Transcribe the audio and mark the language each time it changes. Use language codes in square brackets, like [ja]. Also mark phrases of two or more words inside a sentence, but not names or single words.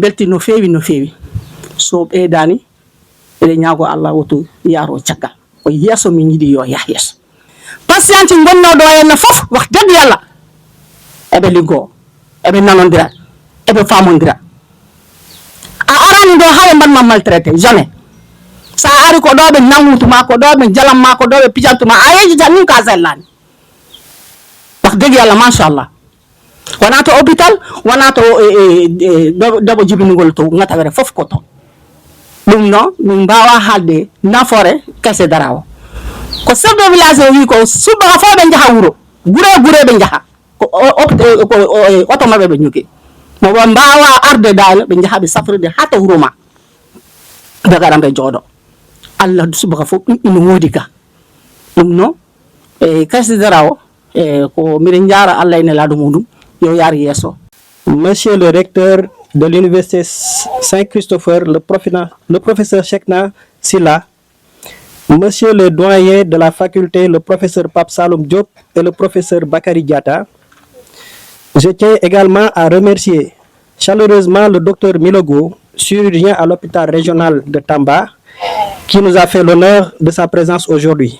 [ff] belti no feewi so ɓeydani eɗe ñaago Allah woto yaaro caggal ko yeeso min yiɗi yo yah yeeso patiente gonno ɗo henna fof [wo] wax dëgg yalla [ff] eɓe liggo eɓe nanodira eɓe famodira a arani ɗo haɓe mbanma [fr] maltraité jamais [ff] sa ari ko ɗo ɓe nangutuma ko ɗo ɓe jalanma ko ɗo ɓe pijantuma a yeeji tan nin ka sellani [wo] wax dëgg [ff] yalla machallah wona to hôpital wona to dabo jibinugol to gatawere fof ko ton ɗum noon min mbawa haalde nafoore Kaysedra o ko [fr] chef de village [ff] o wi ko subaka fof ɓe jaaha wuuro gure ɓe jaaha ko oto maɓɓe ɓe ñugi mo ɓe mbawa arde dano ɓe jaaha ɓe safrude ha to wuuro ma ɓe gaɗa ɓe jooɗo Allah subaka fof ɗum ina woodi ga ɗum noon Kaysedra o ko miɗen jara Allah ene laaɗo muɗum yo yaar yeeso. [fr] Monsieur le recteur de l'université Saint-Christopher, le professeur Chekna Silla, Monsieur le doyen de la faculté, le professeur Pape Saloum Diop et le professeur Bakary Diatta, je tiens également à remercier chaleureusement le docteur Milogo, chirurgien à l'hôpital régional de Tamba, qui nous a fait l'honneur de sa présence aujourd'hui.